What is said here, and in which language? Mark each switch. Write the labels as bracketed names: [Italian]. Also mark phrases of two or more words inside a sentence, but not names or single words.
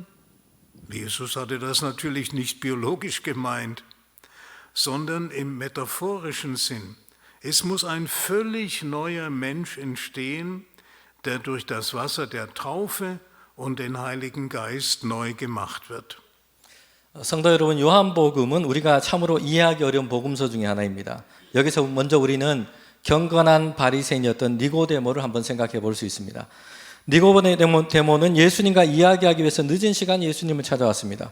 [German] Jesus hatte das natürlich nicht biologisch gemeint, sondern im metaphorischen Sinn. Es muss ein völlig neuer Mensch entstehen, der durch das Wasser der Taufe und den Heiligen Geist neu gemacht wird. [Korean] 성도 여러분, 요한복음은 우리가 참으로 이해하기 어려운 복음서 중에 하나입니다. 여기서 먼저 우리는 경건한 바리새인이었던 니고데모를 한번 생각해 볼 수 있습니다. 니고데모는 예수님과 이야기하기 위해서 늦은 시간 예수님을 찾아왔습니다.